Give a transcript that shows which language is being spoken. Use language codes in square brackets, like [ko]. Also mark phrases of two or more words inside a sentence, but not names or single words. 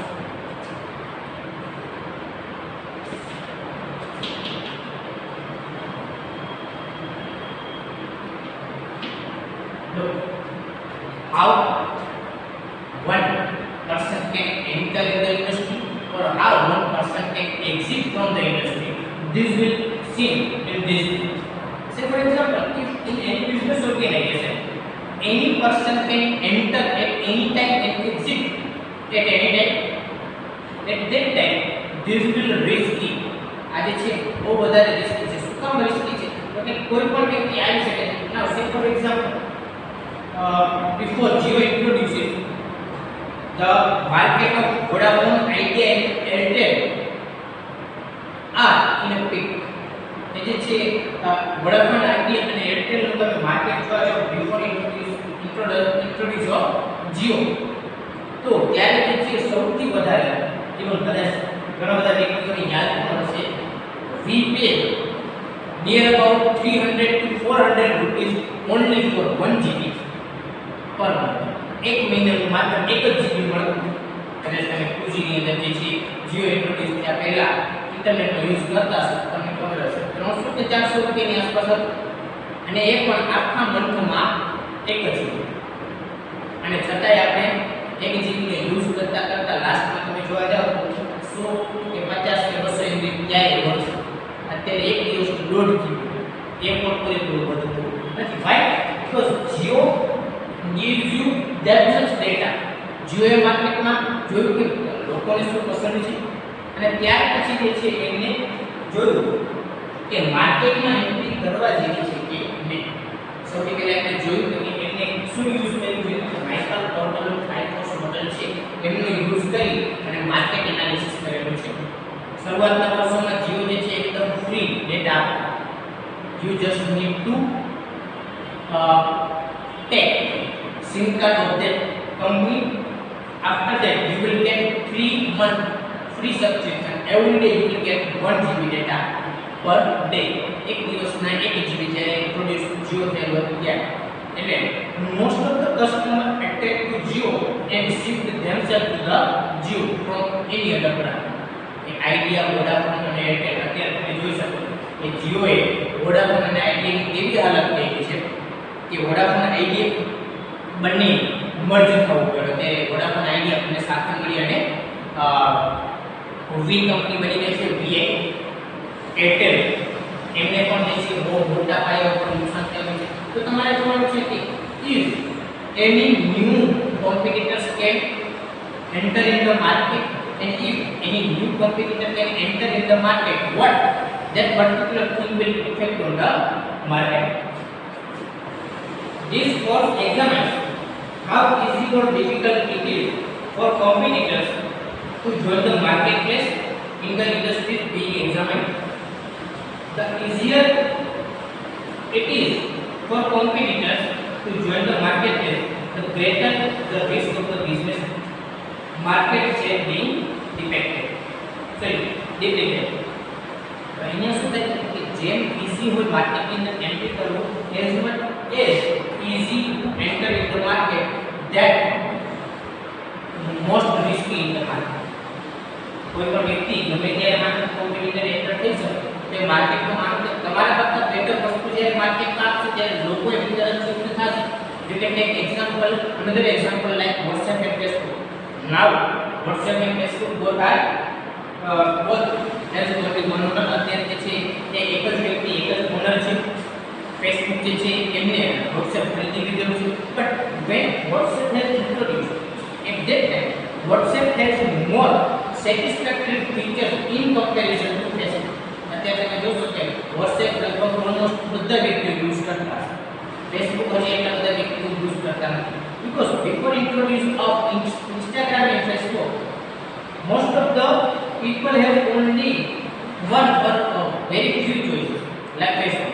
[en] Look, how one person can enter in the industry or how one person can exit from the industry. This will seen in this. Say for example, if in any business organization, any person can enter at any time and exit at any time. At that time, this will risky. [gu] आज છે બહુ વધારે રિસ્કી છે. શું કામ રિસ્કી છે? તો કે કોઈ પણ વ્યક્તિ આવી શકે છે. [en] Now say for example, before Jio introduces the market of Vodafone, Idea and Airtel are in a peak. [gu] જે છે Vodafone, Idea and Airtel નું તમે માર્કેટ જોવા જાવ [en] before introduce of Jio, [gu] તો ત્યારે જે છે સૌથી વધારે even કદાચ ઘણા બધા ટેકનિકલી યાદ પણ હશે, [en] we pay near about 300 to 400 rupees only for 1 GB per month. [gu] એક મહિનાનું માત્ર 1 GB મળતું. કદાચ તમે 2G ની અંદર જે છે જીઓ ઇન્ટ્રોડ્યુસ થયા પહેલા ઇન્ટરનેટનો યુઝ કરતા હશો, તમને ખબર હશે 300 કે 400 રૂપિયાની આસપાસ હતું, અને એ પણ આખા મંથમાં 1 GB. અને છતાંય આપણે 1 GB ને યુઝ કરતા કરતા લાસ્ટમાં તમે જોવા જાવ તો 100 કે 50 કે 200 MB ક્યાંય મળશે. અત્યારે એક દિવસનું 1.5 GB એ પણ પૂરેપૂરું વધતું નથી. [en] Why? Because Jio gives you that much data. [gu] Jio એ માર્કેટમાં જોયું કે લોકોને શું પસંદ છે અને ત્યાર પછી જે છે એમને જોયું કે માર્કેટમાં એન્ટ્રી કરવા જેવી છે કે નહીં. સૌથી પહેલા આપણે જોયું કે એમને શું યુઝ કર્યું છે, માઇકલ ટોટલ ફાઇકોસ મોડેલ છે એમનો યુઝ કરી અને [en] market analysis [gu] કરેલું છે. શરૂઆતના વર્ષોમાં જીઓ જે છે એકદમ [en] free data [gu] આપે. [en] You just need to take SIM card of that company. After that, you will get 3 month free subscription. Every day you will get 1 GB data per day. [gu] એક દિવસના 1 GB જ્યારે ઇન્ટ્રોડ્યુસ Jio થયેલું હતું ત્યારે. [en] એટલે most of the customer attract to Jio and shift themselves to the Jio from any other brand. [gu] આઈડિયા, વોડાફોન અને એરટેલ અત્યારે તમે જોઈ શકો કે Jio એ વોડાફોન અને આઈડિયાની એવી હાલત થઈ ગઈ છે કે વોડાફોન આઈડિયા બંને મર્જ થવું પડ્યું. તે વોડાફોન આઈડિયા અને સાથે મળી અને વી કંપની બની ગઈ છે વીઆઈ. એરટેલ એમને પણ જે છે બહુ મોટા પાયા ઉપર નુકસાન થયું છે. તો તમારે જોવાનું છે કે [en] if any new competitors can enter in the market and if any new competitor can enter in the market, what that particular thing will affect on the market. This course examines how easy or difficult it is for competitors to join the marketplace in the industries being examined. The easier it is for competitors to join the marketplace, the greater the risk of the business market share being depleted. [gu] અહીંયા શું થાય કે જેમ ઈઝી હોય માર્કેટની અંદર એન્ટ્રી કરવું, [en] as much as easy to enter in the market, that most risky in the market. [gu] કોઈ પણ વ્યક્તિ ગમે ત્યારે [en] market competitor enter [gu] થઈ શકે તે માર્કેટમાં માનો કે તમારા કરતાં બેટર વસ્તુ જ્યારે માર્કેટમાં આવશે ત્યારે લોકો એની તરફ શિફ્ટ થશે. [en] You can take example, another example like WhatsApp and Facebook. Now WhatsApp and Facebook both has got the monopoly. [gu] અત્યારે જે છે એ એક જ વ્યક્તિ એક જ ઓનર છે. Facebook જે છે એમને WhatsApp ખરીદી લીધેલું છે. [en] But when WhatsApp has introduced, at that time WhatsApp has more satisfactory features in comparison to Facebook. [gu] અત્યારે તમે જોશો કે WhatsApp લગભગ ઓલમોસ્ટ બધા વ્યક્તિઓ યુઝ કરતા છે. Facebook હજી એટલા બધા વ્યક્તિઓ યુઝ કરતા નથી. [en] Because before introduction of Instagram and Facebook, most of the people have only one or very few choices like Facebook.